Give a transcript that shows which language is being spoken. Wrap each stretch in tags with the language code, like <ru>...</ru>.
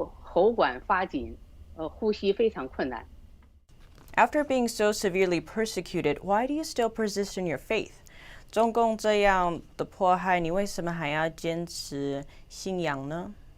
<zh>喉管发紧，呼吸非常困难。</zh> <en>After being so severely persecuted, why do you still persist in your faith?</en> <zh>中共这样的迫害，你为什么还要坚持信仰呢？</zh>